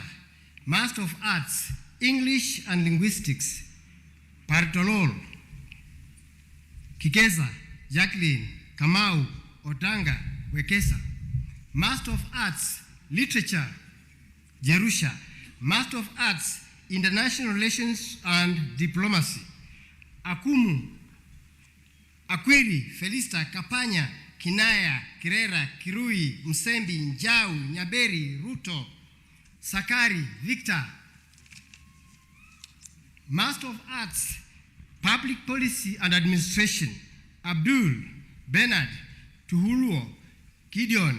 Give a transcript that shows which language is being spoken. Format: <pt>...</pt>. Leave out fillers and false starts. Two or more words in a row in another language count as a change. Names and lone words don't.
<en>Master of Arts, English and Linguistics, Partolol, Kikeza, Jacqueline, Kamau, Otanga, Wekesa. Master of Arts, Literature, Jerusha. Master of Arts, International Relations and Diplomacy, Akumu, Akwiri, Felista, Kapanya, Kinaya, Kirera, Kirui, Msembi, Njau, Nyaberi, Ruto, Sakari, Victor. Master of Arts, Public Policy and Administration, Abdul, Bernard, Tuhuluo, Gideon,</en>